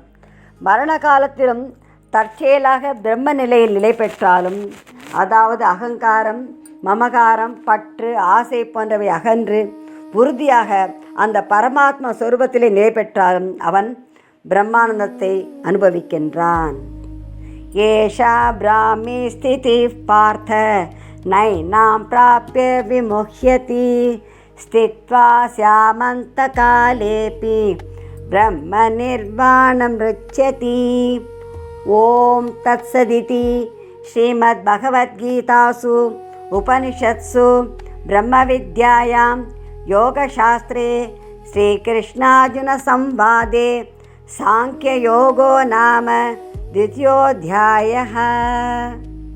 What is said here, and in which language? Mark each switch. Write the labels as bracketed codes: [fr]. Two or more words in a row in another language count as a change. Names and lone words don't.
[ta] மரண காலத்திலும் தற்செயலாக பிரம்ம நிலையில் நிலை பெற்றாலும், அதாவது அகங்காரம், மமகாரம், பற்று, ஆசை போன்றவை அகன்று உறுதியாக அந்த பரமாத்மா சொரூபத்திலே நிலை பெற்றாலும் அவன் பிரம்மானந்தத்தை அனுபவிக்கின்றான். [sa] एषा ब्राह्मी स्थितिः पार्थ नैनां प्राप्य विमुह्यति स्थित्वा स्यामन्तकालेऽपि ब्रह्मनिर्वाणं रुच्यति। ॐ तत्सदिति श्रीमद्भगवद्गीतासु उपनिषत्सु ब्रह्मविद्यायां योगशास्त्रे श्रीकृष्णार्जुनसंवादे सांख्ययोगो नाम द्वितीयोऽध्यायः।